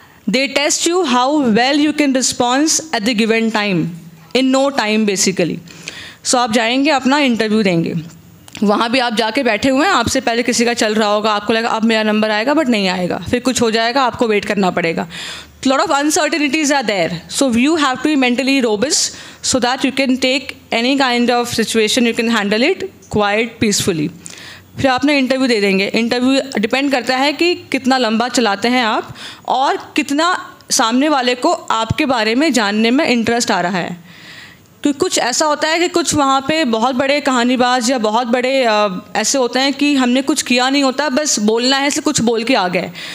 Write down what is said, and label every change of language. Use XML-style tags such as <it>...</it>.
<en>They test you how well you can response at the given time, in no time basically.</en> <hi>सो आप जाएंगे, अपना interview देंगे, वहाँ भी आप जाके बैठे हुए हैं, आपसे पहले किसी का चल रहा होगा, आपको लगा अब मेरा नंबर आएगा, बट नहीं आएगा, फिर कुछ हो जाएगा, आपको वेट करना पड़ेगा।</hi> <en>lot of uncertainties are there, so you have to be mentally robust so that you can take any kind of situation, you can handle it quite peacefully।</en> <hi>फिर आपने इंटरव्यू दे देंगे। इंटरव्यू डिपेंड करता है कि कितना लंबा चलाते हैं आप और कितना सामने वाले को आपके बारे में जानने में इंटरेस्ट आ रहा है। क्योंकि कुछ ऐसा होता है कि कुछ वहाँ पे बहुत बड़े कहानीबाज या बहुत बड़े ऐसे होते हैं कि हमने कुछ किया नहीं होता, बस बोलना है इसलिए कुछ बोल के आ गए।</hi>